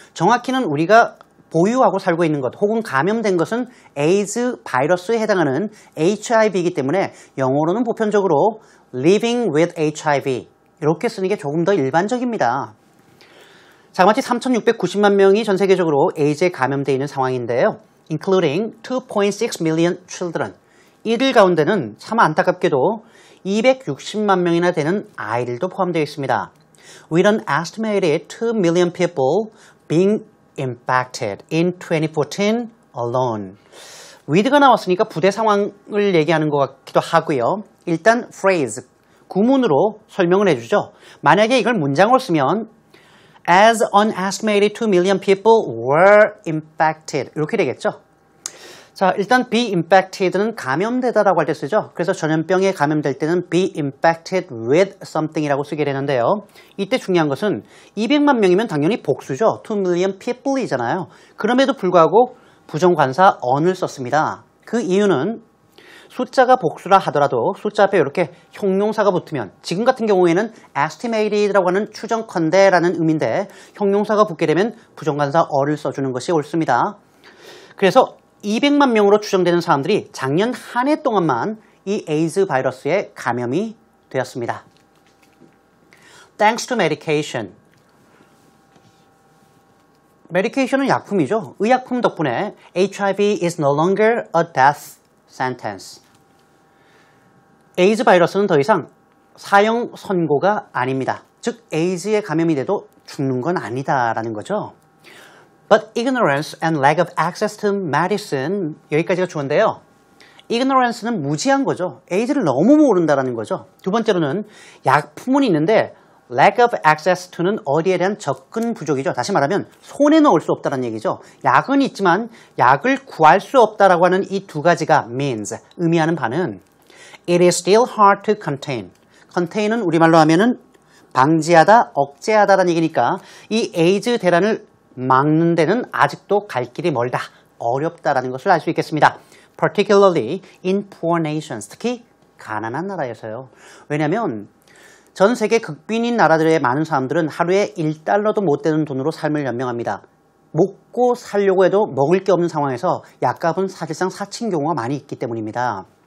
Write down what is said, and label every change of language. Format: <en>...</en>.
<ko>정확히는 우리가 보유하고 살고 있는 것 혹은 감염된 것은 에이즈 바이러스에 해당하는 HIV이기 때문에 영어로는 보편적으로</ko> <en>living with HIV</en> <ko>이렇게 쓰는 게 조금 더 일반적입니다. 자그마치 3,690만 명이 전 세계적으로 에이즈에 감염되어 있는 상황인데요.</ko> <en>including 2.6 million children.</en> <ko>이들 가운데는 참 안타깝게도 260만 명이나 되는 아이들도 포함되어 있습니다.</ko> <en>With an estimated 2 million people being impacted in 2014 alone.</en> <ko>with가 나왔으니까 부대 상황을 얘기하는 것 같기도 하고요. 일단 phrase, 구문으로 설명을 해주죠. 만약에 이걸 문장으로 쓰면</ko> <en>as an estimated 2 million people were impacted</en> <ko>이렇게 되겠죠. 자, 일단 be infected는 감염되다라고 할 때 쓰죠. 그래서 전염병에 감염될 때는 be infected with something이라고 쓰게 되는데요. 이때 중요한 것은 200만 명이면 당연히 복수죠.</ko> <en>2 million people이잖아요.</en> <ko>그럼에도 불구하고 부정관사 on을 썼습니다. 그 이유는 숫자가 복수라 하더라도 숫자 앞에 이렇게 형용사가 붙으면 지금 같은 경우에는 estimated라고 하는 추정컨대라는 의미인데 형용사가 붙게 되면 부정관사 on을 써주는 것이 옳습니다. 그래서 200만 명으로 추정되는 사람들이 작년 한 해 동안만 이 에이즈 바이러스에 감염이 되었습니다.</ko> <en>Thanks to medication.</en> <ko>medication은 약품이죠. 의약품 덕분에</ko> <en>HIV is no longer a death sentence.</en> <ko>에이즈 바이러스는 더 이상 사형 선고가 아닙니다. 즉 에이즈에 감염이 돼도 죽는 건 아니다라는 거죠.</ko> <en>But ignorance and lack of access to medicine</en> <ko>여기까지가 주어인데요. ignorance는 무지한 거죠. 에이즈를 너무 모른다는 거죠. 두 번째로는 약품은 있는데 lack of access to는 어디에 대한 접근 부족이죠. 다시 말하면 손에 넣을 수 없다는 얘기죠. 약은 있지만 약을 구할 수 없다라고 하는 이 두 가지가 means, 의미하는 바는</ko> <en>it is still hard to contain.</en> <ko>contain은 우리말로 하면은 방지하다, 억제하다라는 얘기니까 이 에이즈 대란을 막는 데는 아직도 갈 길이 멀다, 어렵다라는 것을 알 수 있겠습니다.</ko> <en>Particularly in poor nations,</en> <ko>특히 가난한 나라에서요. 왜냐하면 전 세계 극빈인 나라들의 많은 사람들은 하루에 1달러도 못 되는 돈으로 삶을 연명합니다. 먹고 살려고 해도 먹을 게 없는 상황에서 약값은 사실상 사친 경우가 많이 있기 때문입니다.</ko>